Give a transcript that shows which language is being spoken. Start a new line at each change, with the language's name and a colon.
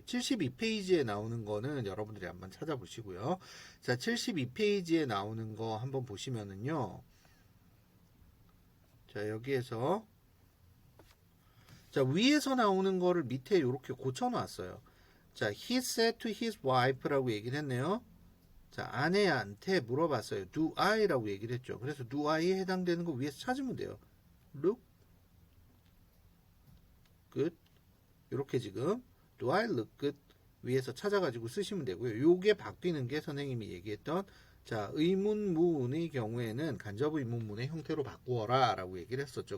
Korean: 72페이지에 나오는 거는 여러분들이 한번 찾아보시고요. 자, 72페이지에 나오는 거 한번 보시면은요. 자, 여기에서 자, 위에서 나오는 거를 밑에 이렇게 고쳐 놨어요. 자,
English: he said to his wife
Korean: 라고 얘기를 했네요. 자, 아내한테 물어봤어요. Do I라고 얘기를 했죠. 그래서 do I에 해당되는 거 위에서 찾으면 돼요. Look good. 이렇게 지금
English: Do I look good?
Korean: 위에서 찾아가지고 쓰시면 되고요. 요게 바뀌는 게 선생님이 얘기했던 자, 의문문의 경우에는 간접 의문문의 형태로 바꾸어라 라고 얘기를 했었죠.